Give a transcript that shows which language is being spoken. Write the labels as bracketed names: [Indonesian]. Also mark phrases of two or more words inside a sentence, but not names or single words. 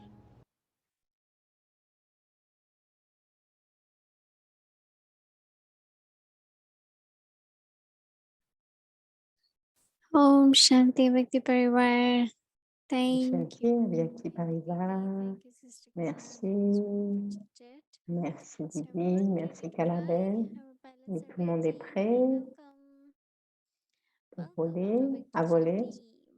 [Hindi] ओम शांति व्यक्ति परिवार। [English] Thank Shanti, you. [Hindi] व्यक्ति परिवार. [English] Thank you, Sister [French] Merci. [English] Christine. [French] Merci [English] It's Didi, everyone [French] merci [English] ready to fly? Calabel. Our [French] Et [English] pilots [French] tout [English] are [French] le monde est [English] ready. [French] prêt [English] Welcome. [French] pour [English] Welcome, [French] voler, [English] Victor [French] à voler. [English] Shanti.